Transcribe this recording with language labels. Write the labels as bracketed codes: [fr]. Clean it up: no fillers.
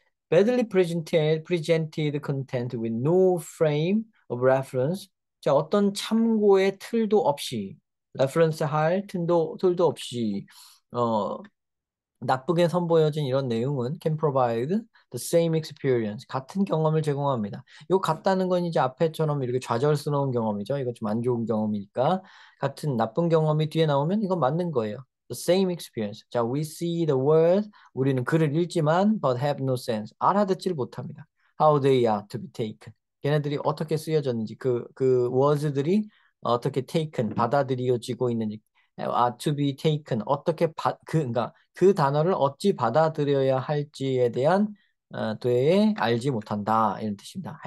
[en] Badly presented content with no frame of reference. [ko] 자, 어떤 참고의 틀도 없이 reference 할 틀도 없이 어, 나쁘게 선보여진 이런 내용은 [en] can provide the same experience. [ko] 같은 경험을 제공합니다. 요 같다는 건 이제 앞에처럼 이렇게 좌절스러운 경험이죠. 이거 좀 안 좋은 경험이니까. 같은 나쁜 경험이 뒤에 나오면 이건 맞는 거예요. [en] The same experience. 자, we see the word. [ko] 우리는 글을 읽지만 [en] but have no sense. [ko] 알아듣지를 못합니다. [en] How they are to be taken. [ko] 걔네들이 어떻게 쓰여졌는지 그 words들이 어떻게 taken 받아들여지고 있는지 [en] to be taken [ko] 어떻게 그러니까 그 단어를 어찌 받아들여야 할지에 대한 되에 알지 못한다 이런 뜻입니다.